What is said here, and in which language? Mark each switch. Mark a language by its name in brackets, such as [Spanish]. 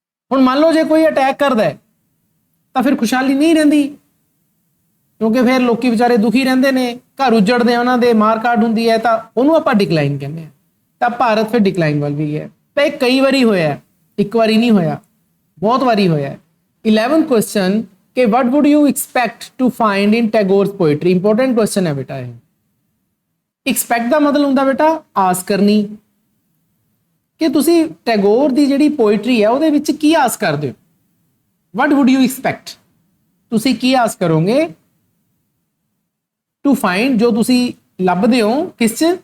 [Punjabi] ਹੁਣ ਮੰਨ ਲਓ ਜੇ ਕੋਈ ਅਟੈਕ ਕਰਦਾ ਹੈ ਤਾਂ ਫਿਰ ਖੁਸ਼ਹਾਲੀ ਨਹੀਂ ਰਹਿੰਦੀ, ਕਿਉਂਕਿ ਫਿਰ ਲੋਕੀ ਵਿਚਾਰੇ ਦੁਖੀ ਰਹਿੰਦੇ ਨੇ, ਘਰ ਉਜੜਦੇ ਉਹਨਾਂ ਦੇ, ਮਾਰ ਕਾਟ ਹੁੰਦੀ ਹੈ, ਤਾਂ ਉਹਨੂੰ ਆਪਾਂ ਡਿਕਲਾਈਨ ਕਹਿੰਦੇ ਹਾਂ। ਤਾਂ ਭਾਰਤ ਫਿਰ ਡਿਕਲਾਈਨ ਵੱਲ ਵੀ ਗਿਆ। ਤਾਂ ਇਹ ਕਈ ਵਾਰੀ ਹੋਇਆ, ਇੱਕ ਵਾਰੀ ਨਹੀਂ ਹੋਇਆ, ਬਹੁਤ ਵਾਰੀ ਹੋਇਆ। [English] 11th [Punjabi] ਕੁਐਸਚਨ ਕਿ [English] what would you expect to find in Tagore's poetry? [Punjabi] Important question ਹੈ ਬੇਟਾ ਇਹ। ਐਕਸਪੈਕਟ ਦਾ ਮਤਲਬ ਹੁੰਦਾ ਬੇਟਾ ਆਸ ਕਰਨੀ, ਕਿ ਤੁਸੀਂ ਟੈਗੋਰ ਦੀ ਜਿਹੜੀ ਪੋਇਟਰੀ ਹੈ ਉਹਦੇ ਵਿੱਚ ਕੀ ਆਸ ਕਰਦੇ ਹੋ। [English] what would you expect? [Punjabi] ਤੁਸੀਂ ਕੀ ਆਸ ਕਰੋਗੇ ਟੂ ਫਾਈਂਡ, ਜੋ ਤੁਸੀਂ ਲੱਭਦੇ ਹੋ ਕਿਸ 'ਚ?